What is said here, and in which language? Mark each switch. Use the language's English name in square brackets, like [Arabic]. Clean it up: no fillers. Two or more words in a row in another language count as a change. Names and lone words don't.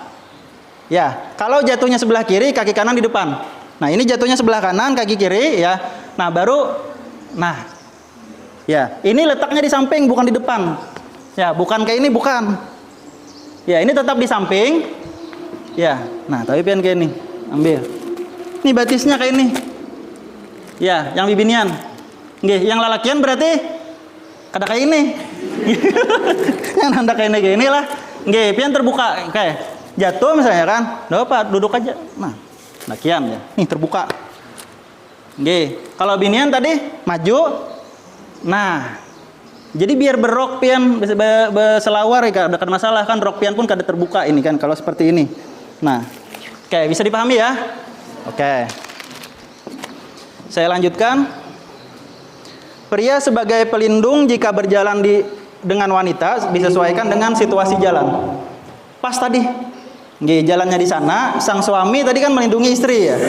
[Indonesian] Ya, kalau jatuhnya sebelah kiri, kaki kanan di depan. Nah, ini jatuhnya sebelah kanan, kaki kiri ya. Nah, baru nah. Ya, ini letaknya di samping bukan di depan. Ya, bukan kayak ini, bukan. Ya, ini tetap di samping. Ya. [Banjar] Nah, tapi pian kayak ini. Ambil. Ini batisnya kayak ini. Ya, yang bibinian. Nggih, yang lalakian berarti kada kayak ini. Yang nanda kayak ini lah. Nggih, pian terbuka kayak jatuh misalnya kan. [Indonesian] Enggak apa, duduk aja. Nah, lakian ya. Nih terbuka. [Banjar] Nggih, kalau binian tadi maju. Nah, jadi biar berok pian berselawar ya, ada masalah kan, rok pian pun kada terbuka ini kan kalau seperti ini. [Indonesian] Nah, oke, bisa dipahami ya? Oke. Saya lanjutkan. Pria sebagai pelindung jika berjalan dengan wanita disesuaikan dengan situasi jalan. Pas tadi, nggih, jalannya di sana, sang suami tadi kan melindungi istri ya.